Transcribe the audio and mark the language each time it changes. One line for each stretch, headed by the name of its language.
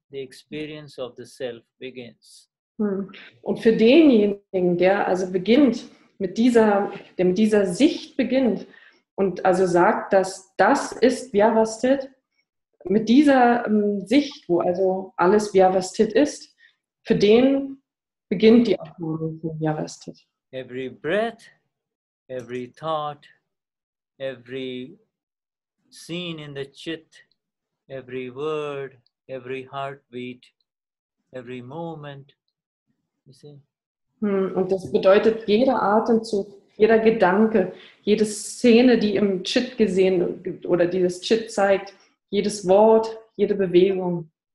English: The experience of the self begins.
German: Und für denjenigen, der also beginnt, mit dieser Sicht beginnt und also sagt, dass das ist Vyavasthit, mit dieser Sicht, wo also alles Vyavasthit ist, für den beginnt die Erfahrung von Vyavasthit.
English: Every breath, every thought, every scene in the chit, every word, every heartbeat, every moment, you see.
German: Und das bedeutet, jeder Atemzug, jeder Gedanke, jede Szene, die im Chit gesehen oder die das Chit zeigt, jedes Wort, jede Bewegung.